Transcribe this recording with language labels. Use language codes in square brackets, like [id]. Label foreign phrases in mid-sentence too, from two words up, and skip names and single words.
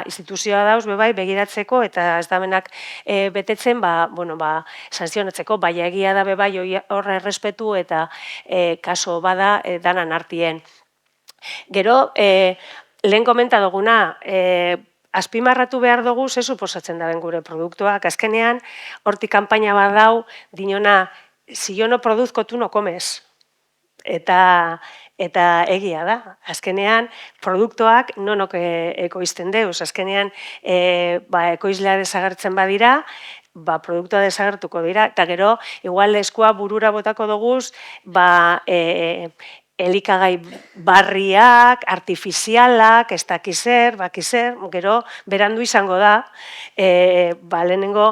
[eu] Instituzioa dauz, bebai, begiratzeko, eta ez da benak betetzen, sanzionatzeko, baina egia da bebai horre errespetu eta kaso bada danan artien. Gero, lehen komenta duguna, azpimarratu behar dugu, ze suposatzen daben gure produktuak, azkenean, hortik kanpaina bat dau, dinona, [es] si yo no produzco, tú no comes. [eu] Eta egia da, azkenean produktuak nonok ekoizten deuz, azkenean ekoizlea desagertzen badira, produktua desagertuko dira, eta gero, igual eskua burura botako duguz, elikagai barriak, artifizialak, ez dakizer, gero, berandu izango da, lehenengo,